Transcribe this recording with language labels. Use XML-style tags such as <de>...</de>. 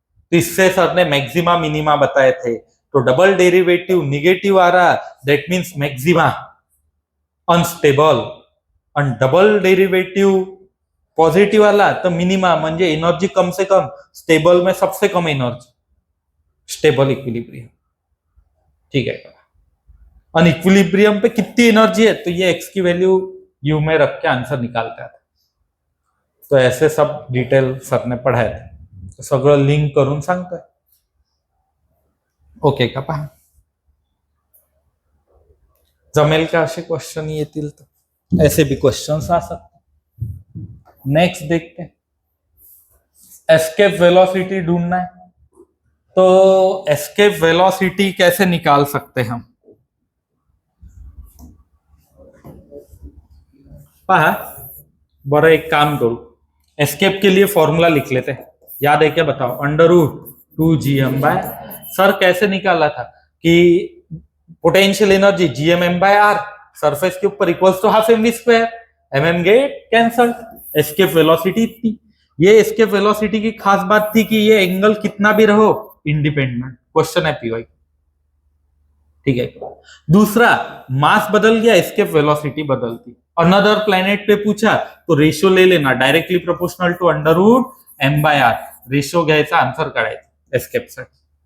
<hi>तो इससे सर ने मैक्सिमा मिनिमा बताए थे. तो डबल डेरिवेटिव निगेटिव आ रहा, दैट मीन्स मैक्सिमा अनस्टेबल, और डबल डेरिवेटिव पॉजिटिव वाला तो मिनिमा म्हणजे एनर्जी कम से कम, स्टेबल में सबसे कम एनर्जी, स्टेबल इक्विलिब्रियम. ठीक है. और इक्विलिब्रियम पे कितनी एनर्जी है, तो ये x की वैल्यू u में रख के आंसर निकालता है. तो ऐसे सब डिटेल सर ने पढ़ाए थे, तो</hi> <mr>सगळं लिंक करून सांगतोय. ओके का. पहा जमेल का, असे क्वेश्चन येतील तर</mr> <hi>ऐसे भी क्वेश्चंस आ सकते. नेक्स्ट देखते हैं, एस्केप वेलोसिटी ढूंढना है. तो एस्केप वेलोसिटी कैसे निकाल सकते हैं हम,</hi> <mr>पहा बरं एक काम करू,</mr> <hi>एस्केप के लिए फॉर्मूला लिख लेते हैं. याद है क्या, बताओ. √2gm बाय, सर कैसे निकाला था कि पोटेंशियल एनर्जी gm/r सरफेस के ऊपर equals to half mv square, mm get cancel, escape velocity इतनी. ये एस्केप वेलोसिटी की खास बात थी कि ये एंगल कितना भी रहो इंडिपेंडेंट. क्वेश्चन है पीवाई. ठीक है. दूसरा, मास बदल गया, एस्केप वेलोसिटी बदलती. अनदर प्लेनेट पे पूछा तो रेशियो ले लेना, directly proportional to √m/r.</hi> <mr>Ratio घ्यायचा, आन्सर काढायचा एस्केप साठी.</mr>